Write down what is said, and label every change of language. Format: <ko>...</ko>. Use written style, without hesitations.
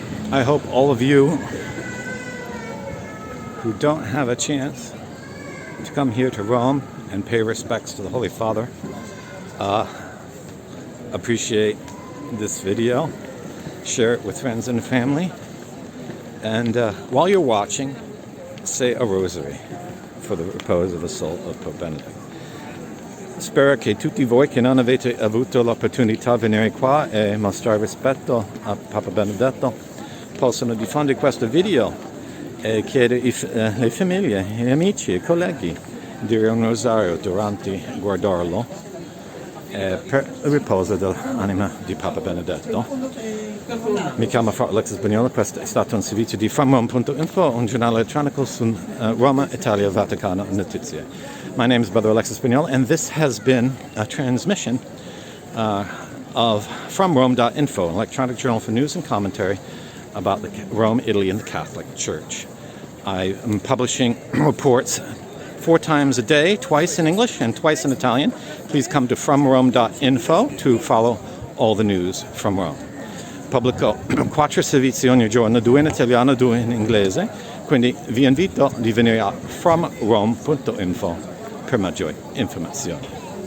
<en>I hope all of you who don't have a chance to come here to Rome and pay respects to the Holy Father Appreciate this video. Share it with friends and family. And while you're watching, say a rosary for the repose of the soul of Pope Benedict.</en> <it>Spero che tutti voi che non avete avuto l'opportunità di venire qua e mostrare rispetto a Papa Benedetto possano diffondere questo video e chiedere le famiglie, gli amici e colleghi dire un rosario durante guardarlo per il riposo dell'anima di Papa Benedetto. Mi chiamo Frate Alexis Bagnola, questo è stato un servizio di fromrome.info, un giornale elettronico su Roma, Italia, Vaticano Notizie.</it> <en>My name is Brother Alexis Bagnola, and this has been a transmission of FromRome.info, an electronic journal for news and commentary about Rome, Italy, and the Catholic Church. I am publishing reports 4 times a day, twice in English and twice in Italian. Please come to FromRome.info to follow all the news from Rome.</en> <it>Pubblico 4 servizi ogni giorno, 2 in italiano, 2 in inglese, quindi vi invito di venire a FromRome.info per maggiori informazioni.</it>